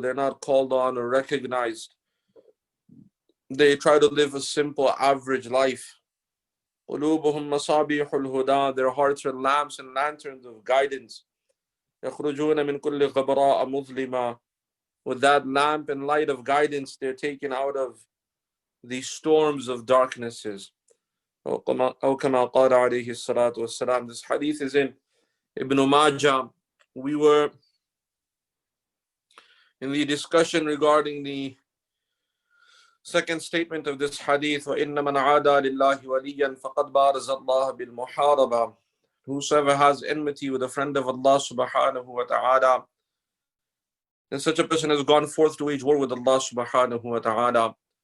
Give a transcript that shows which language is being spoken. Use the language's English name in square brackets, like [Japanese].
[English] They're not called on or recognized. They try to live a simple, average life. [Arabic] قُلُوبُهُمْ مَصَابِيحُ الْهُدَى. [English] Their hearts are lamps and lanterns of guidance. [Arabic] يَخْرُجُونَ مِنْ كُلِّ غَبْرَاءَ مُظْلِمًا. [English] With that lamp and light of guidance, they're taken out of the storms of darknesses. [Arabic] أو كما قال عليه الصلاة والسلام. [English] This hadith is in Ibn Majah. We were in the discussion regarding the second statement of this hadith, [Arabic] وَإِنَّ مَنْ عَادَى لِلَّهِ وَلِيًّا فَقَدْ بَارَزَ اللَّهَ بِالْمُحَارَبَةِ. [English] Whosoever has enmity with a friend of Allah subhanahu wa ta'ala, then such a person has gone forth to wage war with Allah subhanahu wa ta'ala.